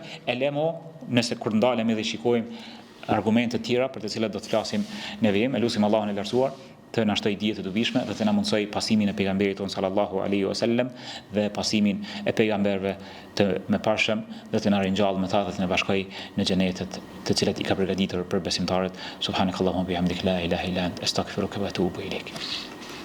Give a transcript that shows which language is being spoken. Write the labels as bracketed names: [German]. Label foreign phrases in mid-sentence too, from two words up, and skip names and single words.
[Albanian] E lemo, nëse kur ndalemi dhe shikojmë argumente të tjera për të cilat do të flasim në vijim, e lutim Allahun e lartësuar të na shtoj dije të dobishme dhe të na mundsoj pasimin e pejgamberit ton [Arabic] صلى الله عليه وسلم [Albanian] dhe pasimin e pejgamberëve të mëparshëm, dhe të na ringjallë me ta dhe të na bashkoj në xhenetet të cilat i ka përgatitur për besimtarët. [Arabic] سبحانك اللهم وبحمدك لا إله إلا أنت أستغفرك وأتوب إليك.